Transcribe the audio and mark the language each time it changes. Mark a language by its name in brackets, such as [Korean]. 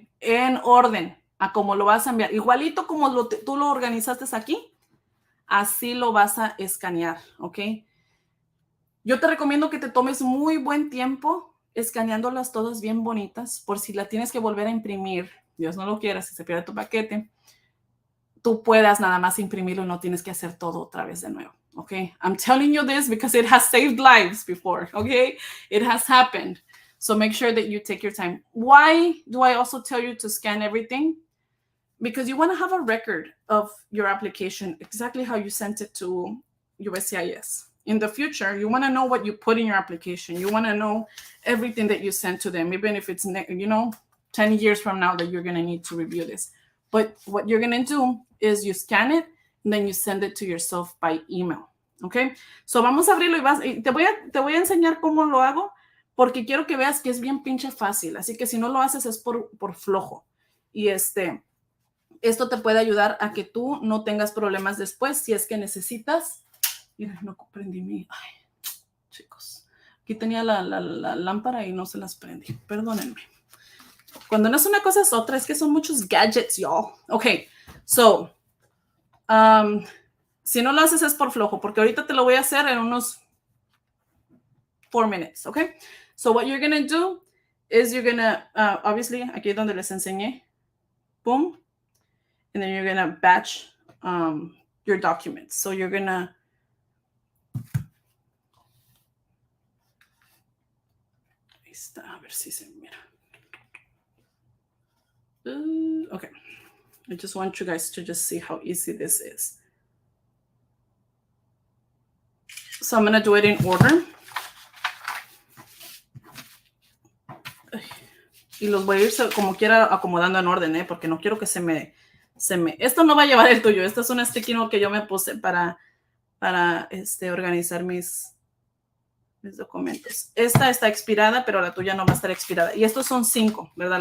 [Spanish] En orden, a cómo lo vas a enviar. Igualito como tú lo organizaste aquí, así lo vas a escanear, ¿ok? Yo te recomiendo que te tomes muy buen tiempo escaneándolas todas bien bonitas, por si la tienes que volver a imprimir, Dios no lo quiera, si se pierde tu paquete, tú puedas nada más imprimirlo y no tienes que hacer todo otra vez de nuevo. [English] Okay, I'm telling you this because it has saved lives before. Okay, it has happened. So make sure that you take your time. Why do I also tell you to scan everything? Because you want to have a record of your application, exactly how you sent it to USCIS. In the future, you want to know what you put in your application. You want to know everything that you sent to them, even if it's, 10 years from now that you're going to need to review this. But what you're going to do is you scan it, and then you send it to yourself by email. Okay? [Spanish] So vamos a abrirlo y te voy a enseñar cómo lo hago porque quiero que veas que es bien pinche fácil. Así que si no lo haces es por flojo. Y esto te puede ayudar a que tú no tengas problemas después si es que necesitas. Mira, no prendí ay, chicos. Aquí tenía la lámpara y no se las prendí. Perdónenme. Cuando no es una cosa es otra, es que son muchos gadgets, y'all. Ok, so, si no lo haces es por flojo, porque ahorita te lo voy a hacer en unos 4 minutes, ok? [English] So what you're going to do is you're going to, obviously, [Spanish] aquí es donde les enseñé, [English] boom, and then you're going to batch your documents. So you're going to, [Spanish] ahí está, a ver si se mira. [English] Okay, I just want you guys to just see how easy this is. So I'm going to do it in order. [Spanish] Y los voy a ir como quiera acomodando en orden, porque no quiero que se me... Esto no va a llevar el tuyo. Esto es un sticky note que yo me puse para organizar mis documentos. Esta está expirada, pero la tuya no va a estar expirada. Y estos son 5, ¿verdad?